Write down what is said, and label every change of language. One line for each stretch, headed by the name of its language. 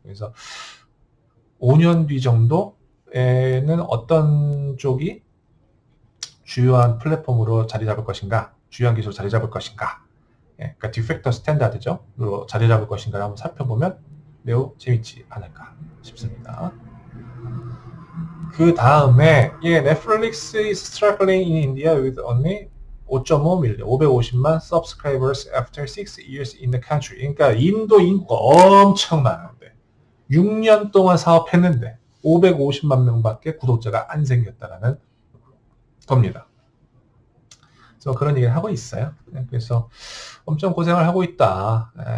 Korean: 그래서 5년 뒤 정도에는 어떤 쪽이 주요한 플랫폼으로 자리 잡을 것인가, 주요한 기술로 자리 잡을 것인가, 그러니까 디팩터 스탠다드죠. 자리 잡을 것인가를 한번 살펴보면 매우 재밌지 않을까 싶습니다. 그 다음에
English: Netflix is struggling in India with only 5.5 million, 550만 subscribers after 6 years in the country.
Korean: 그러니까 인도 인구가 엄청 많은데 6년 동안 사업했는데 550만 명밖에 구독자가 안 생겼다라는 겁니다. 그래서 그런 얘기를 하고 있어요. 그래서 엄청 고생을 하고 있다.